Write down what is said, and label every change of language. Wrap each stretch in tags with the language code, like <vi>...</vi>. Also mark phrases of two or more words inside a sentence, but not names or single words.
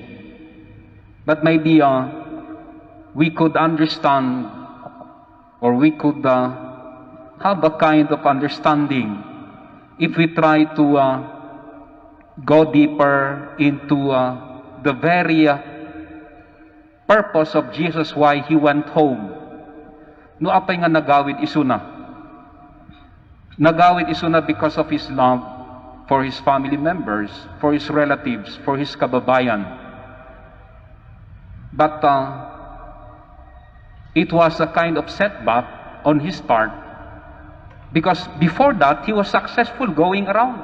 <en>But maybe we could understand or we could have a kind of understanding if we try to go deeper into the very purpose of Jesus why He went home.</en> <ilo>No apay nga nagawid isuna. Nagawid isuna</ilo> <en>because of His love for His family members, for His relatives, for His kababayan. But it was a kind of setback on His part because before that, He was successful going around.</en>